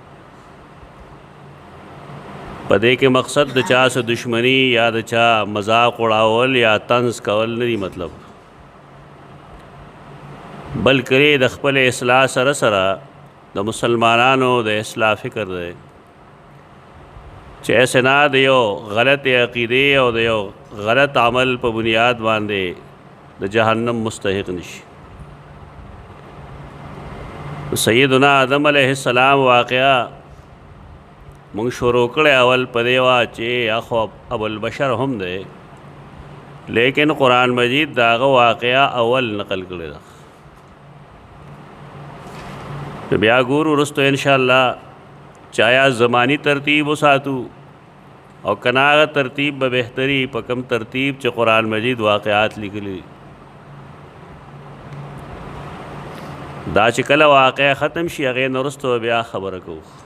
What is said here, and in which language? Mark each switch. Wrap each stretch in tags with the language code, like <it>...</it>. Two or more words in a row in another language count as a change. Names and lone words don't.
<ps>په دې کې مقصد د چا سره دشمنی یا د چا مذاق اړاول یا طنز کول نه دي مطلب، بلکې د خپل اصلاح سره سره د مسلمانانو د اصلاح فکر دی چې ایسے نه د یو غلط عقیدې او د یو غلط عمل په بنیاد باندې د جهنم مستحق نشي. سیدنا آدم</ps> <ar>علیہ السلام</ar> <ps>واقعہ مونږ شروع کړی اول په دې وا چې اخو ابوالبشر هم دی، لیکن قرآن مجید د هغه واقعه اول نقل کړی ده. بیا ګورو وروسته انشاءالله چې آیا زمانی ترتیب وساتو او که نه هغه ترتیب به بهتري په کم ترتیب چې قرآن مجید واقعات لیکلي دا چې کله واقعه ختم شي هغې نه وروسته بیا خبره کوو.</ps>